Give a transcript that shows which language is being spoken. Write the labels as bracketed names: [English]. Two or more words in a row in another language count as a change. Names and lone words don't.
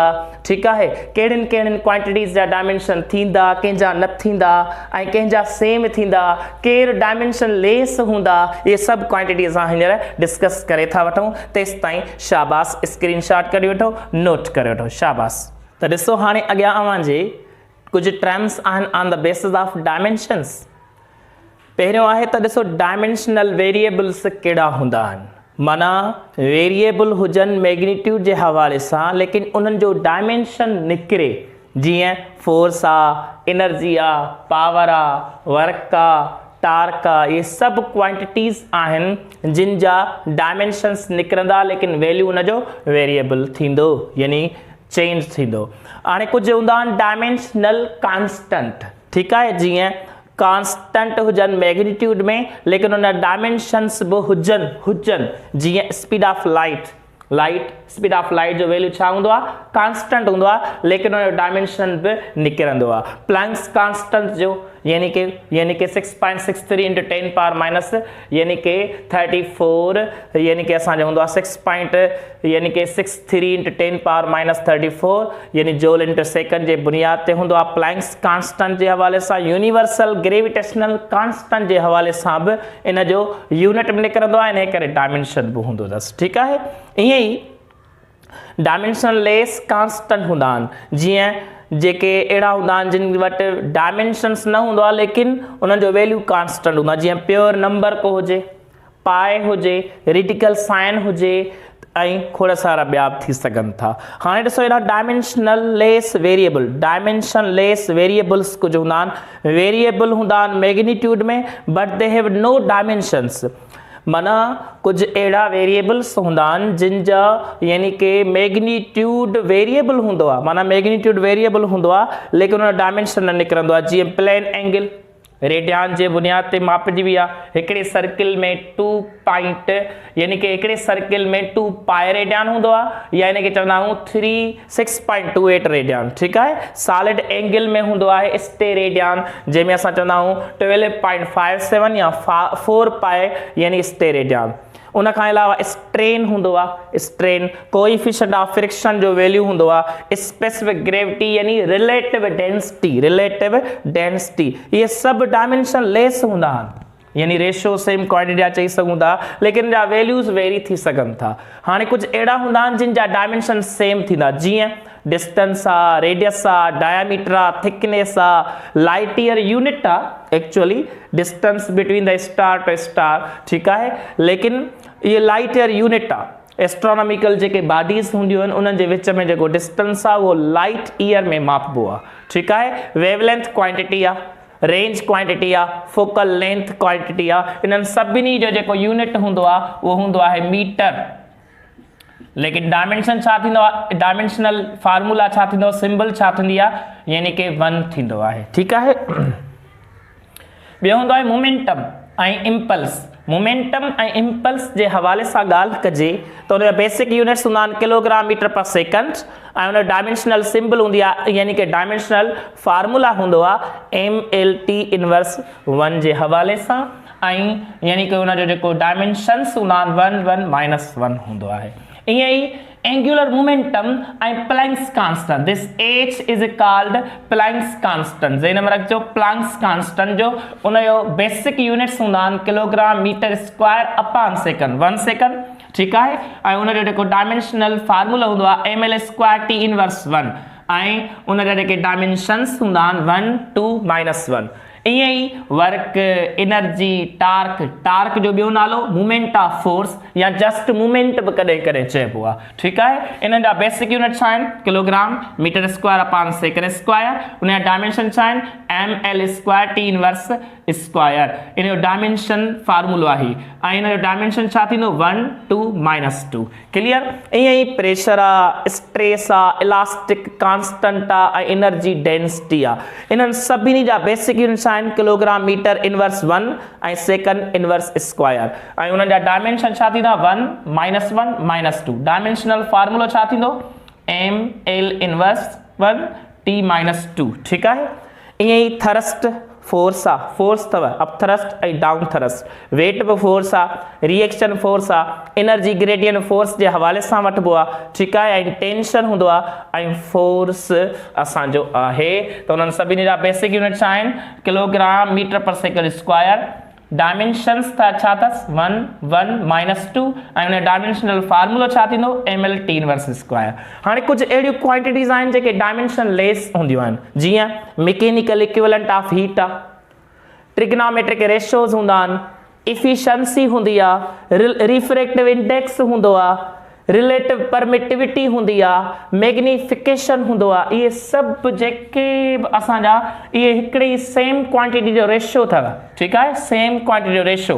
[Sindhi] ठीकु आहे, कहिड़ियुनि कहिड़ियुनि क्वांटिटीज़ जा डायमेंशन थींदा, कंहिंजा न थींदा ऐं कंहिंजा सेम थींदा, केरु डायमेंशन लेस हूंदा, ये सभु क्वांटिटी असां हींअर डिस्कस करे था वठूं। तेसि ताईं शाबाश, [English] screen shot [Sindhi] कढी वठो, नोट करे वठो, शाबाश। त ॾिसो, हाणे अॻियां अव्हांजे कुझु टर्म्स आहिनि [English] on the basis of dimensions. [Sindhi] पहिरियों आहे त ॾिसो, [English] dimensional variables [Sindhi] कहिड़ा हूंदा आहिनि, माना वेरिएबल हुजनि मैग्नीट्यूड जे हवाले सां, लेकिन उन्हनि जो डायमेंशन निकिरे, जीअं फोर्स आहे, एनर्जी आहे, पावर आहे, वर्क आहे, टार्क आहे, ये सभु क्वांटिटीज़ आहिनि जिन जा डायमेंशन्स निकिरंदा, लेकिन वैल्यू उनजो वेरिएबल थींदो, यानी चेंज थींदो। हाणे कुझु हूंदा आहिनि [English] dimensional constant. [Sindhi] ठीकु आहे, जीअं कांस्टेंट हुजनि मैग्नीट्यूड में, लेकिन उन डायमेंशन्स बि हुजनि, जीअं [English] speed of light speed of light [Sindhi] जो वैल्यू छा हूंदो आहे, कांस्टेंट हूंदो आहे, लेकिन उन जो डायमेंशन बि निकिरंदो आहे। [English] Planck's constant [Sindhi] जो यानी कि 6.63 × 10⁻⁻, यानी कि 34, यानी कि असांजो हूंदो आहे 6.63 × 10⁻−34, यानी [English] joule into second [Sindhi] जे बुनियाद ते हूंदो आहे। [English] Planck's constant [Sindhi] जे हवाले सां, [English] universal gravitational constant [Sindhi] जे हवाले सां बि इन जो यूनिट में निकिरंदो आहे, इन करे डायमेंशन बि हूंदो अथसि। ठीकु आहे, ईअं ई [English] dimensional less constant [Sindhi] हूंदा आहिनि, जीअं जेके अहिड़ा हूंदा आहिनि जिन वटि डायमेंशन्स न हूंदो आहे, लेकिन उन्हनि जो वैल्यू कांस्टेंट हूंदो आहे, जीअं [English] pure number [Sindhi] को हुजे, पाए हुजे, [English] radical sign [Sindhi] हुजे, ऐं खोड़ सारा ॿिया बि थी सघनि था। हाणे ॾिसो हेॾा [English] dimensional less variable, dimension less variables [Sindhi] कुझु हूंदा आहिनि, वेरिएबल हूंदा आहिनि मैग्नीट्यूड में [English] but they have no dimensions. [Sindhi] माना कुछ अड़ा वेरिएबल्स हूंदा आहिनि जिन जा यानी कि [English] magnitude variable [Sindhi] हूंदो आहे, माना [English] magnitude variable [Sindhi] हूंदो आहे लेकिन उन डायमेंशन न निकिरंदो आहे। जीअं [English] plane angle radian [Sindhi] जे बुनियाद ते मापजी वई आहे, हिकिड़े सर्किल में 2 पॉइंट यानी कि हिकिड़े सर्किल में 2 [English] pi radian [Sindhi] हूंदो आहे, यानी कि चवंदा आहियूं 6.28 रेडियन, ठीकु आहे। [English] solid angle [Sindhi] में हूंदो आहे [English] ste radian, [Sindhi] जंहिंमें असां चवंदा आहियूं 12.57 या 4 पाए यानी [English] ste radian. [Sindhi] उन खां अलावा स्ट्रेन हूंदो आहे, [English] strain coefficient of friction [Sindhi] जो वैल्यू हूंदो आहे, [English] specific gravity यानी relative density, relative density, [Sindhi] इहे सभु डायमेंशन लेस हूंदा आहिनि, यानी [English] ratio same quantity [Sindhi] चई सघूं था लेकिन जा वैल्यूज़ वेरी थी सघनि था। हाणे कुझु अहिड़ा हूंदा आहिनि जिन जा डायमेंशन सेम थींदा, जीअं डिस्टेंस आहे, रेडियस आहे, डायमीटर आहे, थिकनेस आहे, [English] light year unit आहे actually distance between the star to star, [Sindhi] ठीकु आहे, लेकिन ये [English] light year unit [Sindhi] आहे। एस्ट्रोनॉमिकल जेके बॉडीज़ हूंदियूं आहिनि उन्हनि जे विच में जेको डिस्टेंस आहे उहो [English] light year [Sindhi] में मापबो आहे, ठीकु आहे। [English] wavelength quantity [Sindhi] आहे, [English] range quantity [Sindhi] आहे, [English] focal length quantity [Sindhi] आहे, इन्हनि सभिनी जो जेको यूनिट हूंदो आहे उहो हूंदो आहे मीटर। लेकिन डायमेंशन छा थींदो आहे, [English] dimensional formula [Sindhi] छा थींदो, सिंबल छा थींदी आहे, यानी कि 1 थींदो आहे, ठीकु आहे। ॿियो हूंदो आहे मोमेंटम ऐं इम्पल्स। मोमेंटम ऐं इम्पल्स जे हवाले सां ॻाल्हि कजे त उन जा [English] basic units [Sindhi] हूंदा आहिनि [English] kilogram meter per second, [Sindhi] ऐं उन [English] dimensional symbol [Sindhi] हूंदी आहे यानी कि [English] dimensional formula [Sindhi] हूंदो आहे [English] MLT inverse [Sindhi] 1 जे हवाले सां, ऐं यानी कि उन जो जेको डायमेंशन्स हूंदा आहिनि 1 1 -1 हूंदो आहे। ईअं ई [English] angular momentum [Sindhi] ऐं [English] Planck's constant, this H is called Planck's constant, [Sindhi] जे नंबर रखजो [English] Planck's constant [Sindhi] जो उन जो [English] basic units [Sindhi] हूंदा आहिनि [English] kilogram meter square upon second, [Sindhi] 1 सेकंड, ठीकु आहे। ऐं उन जो जेको [English] dimensional formula [Sindhi] हूंदो आहे ML² [English] T inverse [Sindhi] 1, ऐं उन जा जेके डायमेंशन्स हूंदा आहिनि 1 2 -1। ईअं ई वर्क, एनर्जी, टार्क, टार्क जो ॿियो नालो [English] movement of force [Sindhi] या [English] just movement [Sindhi] बि कॾहिं कॾहिं चइबो आहे, ठीकु आहे। इन्हनि जा [English] basic unit [Sindhi] छा आहिनि, [English] kilogram meter square upon second square, [Sindhi] उन जा डायमेंशन छा आहिनि [English] ML² T inverse square, [Sindhi] इन जो डायमेंशन फार्मूलो आहे, ऐं इन जो डायमेंशन छा थींदो 1 2 -2, क्लियर। ईअं ई प्रेशर आहे, स्ट्रेस आहे, [English] elastic constant [Sindhi] आहे, ऐं [English] energy density [Sindhi] आहे, इन्हनि सभिनी जा [English] basic units [Sindhi] आहिनि [English] kilogram meter inverse [Sindhi] 1 ऐं [English] second inverse square, [Sindhi] ऐं उन्हनि जा डायमेंशन छा थींदा 1 -1 -2। डायमेंशनल फार्मूलो छा थींदो [English] ML inverse [Sindhi] 1 T -2, ठीकु आहे। ईअं ई [English] thrust force [Sindhi] आहे, फोर्स अथव [English] up thrust [Sindhi] ऐं [English] down thrust, [Sindhi] वेट बि फोर्स आहे, [English] reaction force [Sindhi] आहे, [English] energy gradient force [Sindhi] जे हवाले सां वठिबो आहे, ठीकु आहे, ऐं टेंशन हूंदो आहे, ऐं फोर्स असांजो आहे। त उन्हनि सभिनी जा [English] basic unit [Sindhi] छा आहिनि [English] kilogram meter per second square, [Sindhi] डायमेंशन्स छा अथसि 1 1 -2, ऐं उन डायमेंशनल फार्मूलो छा थींदो [English] MLT inverse square. [Sindhi] हाणे कुझु अहिड़ियूं क्वांटिटीज़ आहिनि जेके डायमेंशन लेस हूंदियूं आहिनि, जीअं [English] mechanical equivalent of heat [Sindhi] आहे, [English] trigonometric ratios [Sindhi] हूंदा आहिनि, इफिशिएंसी हूंदी आहे, [English] refractive index [Sindhi] हूंदो आहे, [English] relative permittivity [Sindhi] हूंदी आहे, मैग्निफिकेशन हूंदो आहे, इहे सभु जेके बि असांजा इहे हिकिड़ी [English] same quantity [Sindhi] जो रेशो अथव, ठीकु आहे, [English] same quantity [Sindhi] जो रेशो।